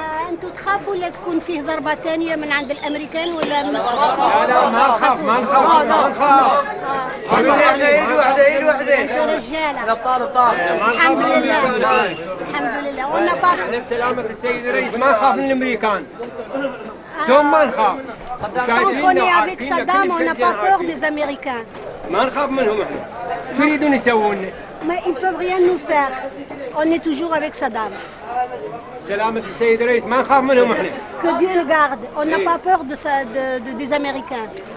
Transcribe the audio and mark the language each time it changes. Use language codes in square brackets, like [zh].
[ar] أنتم تخافوا لا تكون فيه ضربة ثانية من عند الأمريكان ولا ما تخافوا؟ لا ما نخاف. وحدة أنتم رجالة. طار الحمد لله. الحمد لله. احنا بسلامة السيد الرئيس ما نخاف من الأمريكان. دوم ما نخاف. [fr] On est avec Saddam, on n'a pas peur des Américains. [ar] ما نخاف منهم احنا. شو يريدون يسوون؟ [fr] Mais ils peuvent rien nous faire. On est toujours avec Saddam. [ar] سلامة السيد الرئيس ما نخاف منهم احنا. [fr] Que Dieu le garde. On n'a pas peur des Américains.